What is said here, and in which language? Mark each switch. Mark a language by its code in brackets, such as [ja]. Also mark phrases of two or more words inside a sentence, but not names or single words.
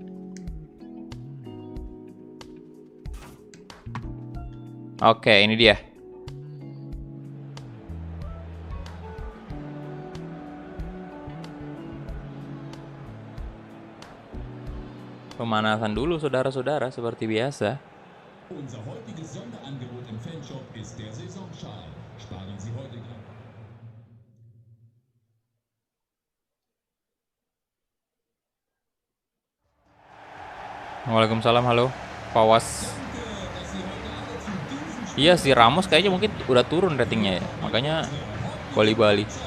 [id] Oke, ini dia. Pemanasan dulu saudara-saudara seperti biasa. [de] Unser heutiges Sonderangebot im Fanshop ist der Saisonschal. Sparen Sie heute gleich. [id] Waalaikumsalam, halo Pawas. Iya si Ramos kayaknya mungkin udah turun ratingnya ya, makanya Bali.